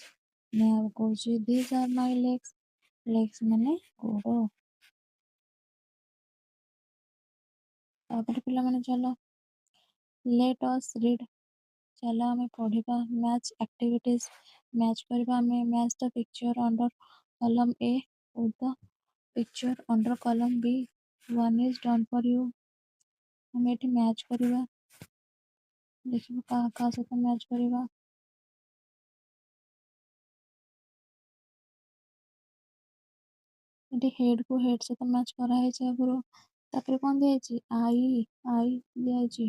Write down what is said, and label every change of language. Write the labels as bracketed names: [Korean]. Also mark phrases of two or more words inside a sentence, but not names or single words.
[Odia] ନେହା କହୁଛି [English] this are my legs. [Odia] ଲେଗ୍ସ ମାନେ ଗୋଡ଼। ତାପରେ ପିଲାମାନେ ଚାଲ [English] let us read. [Odia] ଚାଲ ଆମେ ପଢ଼ିବା [English] match activities. [Odia] ମ୍ୟାଚ୍ କରିବା ଆମେ [English] match the picture under column A with the picture under column B. One is done for you. [Odia] ଆମେ ଏଠି ମ୍ୟାଚ୍ କରିବା। ଦେଖିବା କାହା ସହିତ ମ୍ୟାଚ୍ କରିବା। ଏଠି ହେଡ୍କୁ ହେଡ୍ ସହିତ ମ୍ୟାଚ୍ କରାହେଇଛି ଆଗରୁ। ତାପରେ କ'ଣ ଦିଆହେଇଛି? ଆଇ ଦିଆହେଇଛି।